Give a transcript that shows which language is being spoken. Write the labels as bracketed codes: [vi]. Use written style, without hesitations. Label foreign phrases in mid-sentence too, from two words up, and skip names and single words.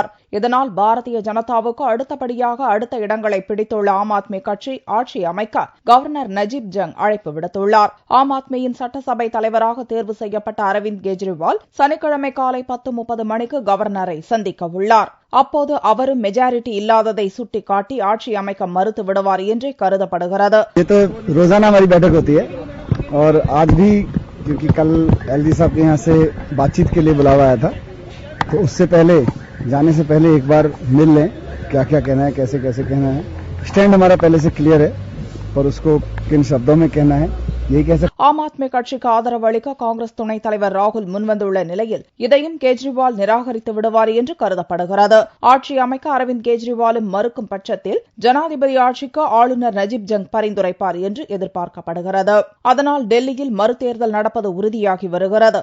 [ta] இதனால் பாரதிய ஜனதாவுக்கு அடுத்தபடியாக அடுத்த இடங்களை பிடித்துள்ள ஆம் ஆத்மி கட்சி ஆட்சி அமைக்க கவர்னர் நஜீப் ஜங் அழைப்பு விடுத்துள்ளார். ஆம் ஆத்மியின் சட்டசபை தலைவராக தேர்வு செய்யப்பட்ட அரவிந்த் கெஜ்ரிவால் சனிக்கிழமை காலை 10:30 மணிக்கு கவர்னரை சந்திக்க உள்ளார். அப்போது அவரும் மெஜாரிட்டி இல்லாததை சுட்டிக்காட்டி ஆட்சி அமைக்க மறுத்து விடுவார் என்றே கருதப்படுகிறது. [hi] रोजाना हमारी बैठक होती है और आज भी क्योंकि कल एलजी साहब के यहाँ से बातचीत के लिए बुलावा आया था, तो उससे पहले जाने से पहले एक बार मिल लें, क्या क्या कहना है, कैसे कैसे कहना है. स्टैंड हमारा पहले से क्लियर है, पर उसको किन शब्दों में कहना है यही कह सकते. [ta] ஆம் ஆத்மி கட்சிக்கு ஆதரவு அளிக்க காங்கிரஸ் துணைத் தலைவர் ராகுல் முன்வந்துள்ள நிலையில் இதையும் கெஜ்ரிவால் நிராகரித்து விடுவார் என்று கருதப்படுகிறது. ஆட்சி அமைக்க அரவிந்த் கெஜ்ரிவாலும் மறுக்கும் பட்சத்தில் ஜனாதிபதி ஆட்சிக்கு ஆளுநர் நஜீப் ஜங் பரிந்துரைப்பார் என்று எதிர்பார்க்கப்படுகிறது. அதனால் டெல்லியில் மறுதேர்தல் நடப்பது உறுதியாகி வருகிறது.